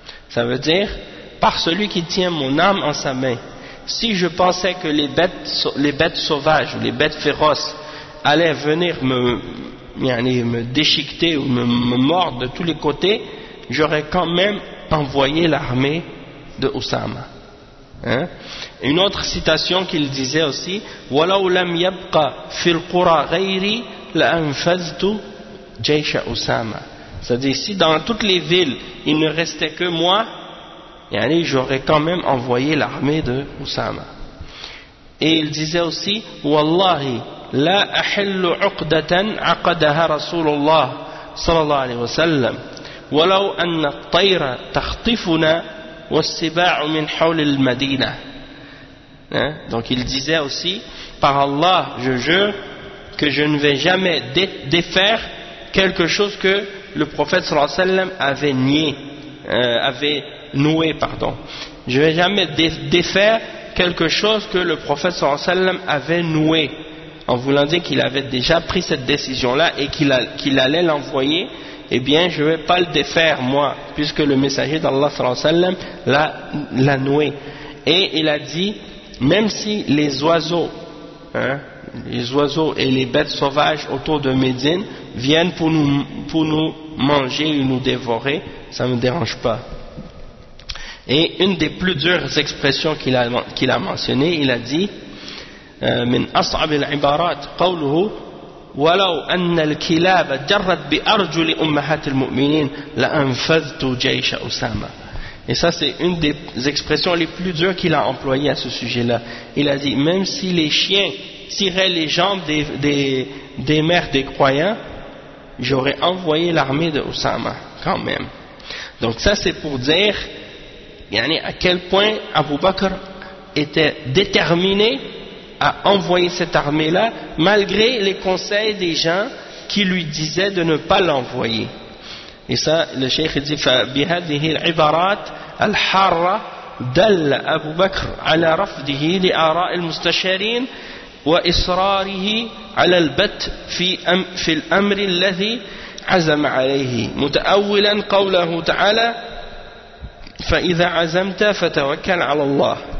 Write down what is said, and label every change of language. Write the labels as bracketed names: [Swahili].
[French] Ça veut dire, par celui qui tient mon âme en sa main, si je pensais que les bêtes sauvages ou les bêtes féroces allaient venir me déchiqueter ou me mordre de tous les côtés, j'aurais quand même envoyé l'armée de Osama. Hein? Une autre citation qu'il disait aussi: [Arabic] وَلَوْ لَمْ يَبْقَ فِي الْقُرَى غَيْرِي لَأَنْفَذْتُ جَيْشَ أُسَامَ. [French] C'est-à-dire, si dans toutes les villes il ne restait que moi, yani, j'aurais quand même envoyé l'armée de Osama. Et il disait aussi: [Arabic] وَاللَّهِ لَا أَحِلُّ عُقْدَةً عَقَدَهَا رَسُولُ اللَّهِ صَلَى اللَّهُ عَلَيْهِ وَسَلَّمَ وَلَوْ أَنَّ الطَّيْرَ تَخْطِفُنَا والسباع من حول المدينه. [French] Hein? Donc il disait aussi: par Allah, je jure que je ne vais jamais défaire quelque chose que le prophète sallallahu alayhi wa sallam avait nié, avait noué. Je vais jamais défaire quelque chose que le prophète sallallahu alayhi wa sallam avait noué, en voulant dire qu'il avait déjà pris cette décision là et qu'il allait l'envoyer. Eh bien, je ne vais pas le défaire, moi, puisque le messager d'Allah sallallahu alayhi wa sallam l'a noué. Et il a dit: même si les oiseaux, hein, les oiseaux et les bêtes sauvages autour de Médine viennent pour nous manger et nous dévorer, ça ne me dérange pas. Et une des plus dures expressions qu'il a mentionnées, il a dit: [Arabic] من أصعب العبارات قوله ولو أن الكلاب جرت بأرجل أمهات المؤمنين لأنفذت جيش أسامة. [French] Et ça, c'est une des expressions les plus dures qu'il a employées à ce sujet-là. Il a dit: même si les chiens tiraient les jambes des mères des croyants, j'aurais envoyé l'armée de Osama quand même. Donc ça, c'est pour dire, yani, à quel point Abu Bakr était déterminé à envoyer cette armée-là, malgré les conseils des gens qui lui disaient de ne pas l'envoyer. Et ça, le cheikh dit: [Arabic] فَبِهَذِهِ الْعِبَارَاتِ الْحَارَةِ دَلَّ أَبُو بَكْرَ عَلَى رَفْدِهِ لِآرَاءِ الْمُسْتَشَارِينَ وَإِصْرَارِهِ عَلَى الْبَتْ فِي الْأَمْرِ الَّذِي عزم عليه متأولا قوله تعالى فإذا عزمت فتوكل على الله.